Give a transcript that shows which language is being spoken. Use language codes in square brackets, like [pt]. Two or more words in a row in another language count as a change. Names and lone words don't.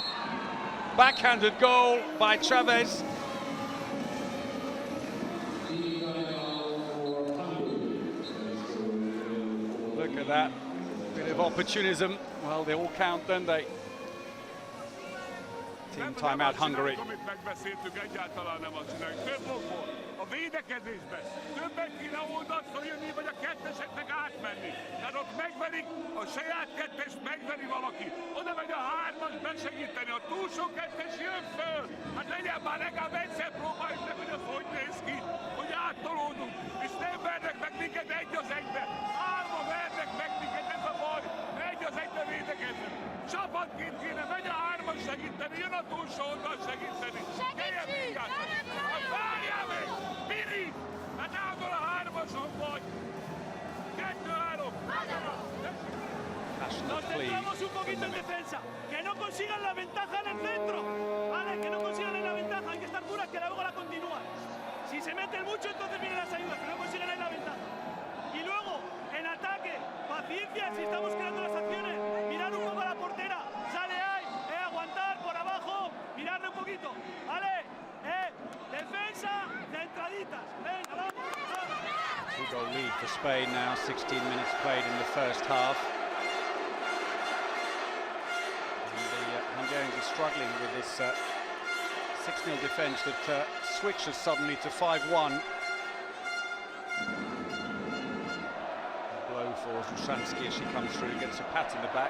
[en] Backhanded goal by Chavez. Look at that. Bit of opportunism. Well, they all count, don't they? Team timeout Hungary. [hu] A védekezésben többet kéne oldalt följönni, vagy a ketteseknek átmenni. Tehát ott megverik, a saját kettest megveri valaki. Oda megy a 3-as besegíteni, a túlsó kettes jön föl. Hát legyen már legalább egyszer próbáljuk meg, hogy az hogy néz ki, hogy áttolódunk. És nem vernek meg minket 1-1-be. 3-a vernek meg minket, ez a baj. 1-1-be védekezünk. Csapatként kéne, megy a 3-as segíteni, jön a túlsó oldal segíteni. Segítsünk! Hát várjál meg! Miri! Hát által a 3-ason vagy! 2-3! [es] Nos centramos un poquito en defensa. Que no consigan la ventaja en el centro. Vale, que no consigan la ventaja. Hay que estar duras que luego la continúan. Si se meten mucho, entonces vienen las ayudas. Que no consigan ahí la ventaja. Y luego, en ataque, paciencia. Si estamos creando las acciones, mirar un poco a la portera. Sale ahí, aguantar por abajo. Mirarle un poquito. Vale, defensa, centraditas. Venga, vamos. [en] 2-goal lead for Spain now, 16 minutes played in the first half. And the Hungarians are struggling with this 6-0 defence that switches suddenly to 5-1. Blow for Zushansky as she comes through, gets a pat in the back.